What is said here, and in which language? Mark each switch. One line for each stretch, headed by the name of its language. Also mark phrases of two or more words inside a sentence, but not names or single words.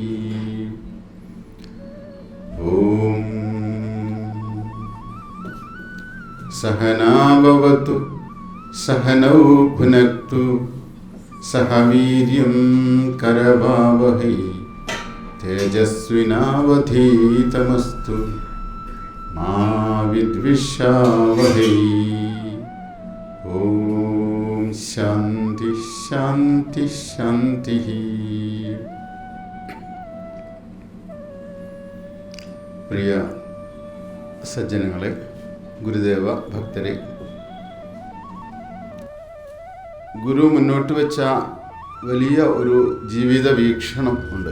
Sanskrit: ओम सहना भवतु सहनौ भुनक्तु सह वीर्यं करवावहै तेजस्विनावधीतमस्तु मा विद्विषावहै। ओम शांति शांति शांति।
Malayalam: പ്രിയ സജ്ജനങ്ങളെ, ഗുരുദേവ ഭക്തരെ, ഗുരു മുന്നോട്ട് വെച്ച വലിയ ഒരു ജീവിത വീക്ഷണം ഉണ്ട്.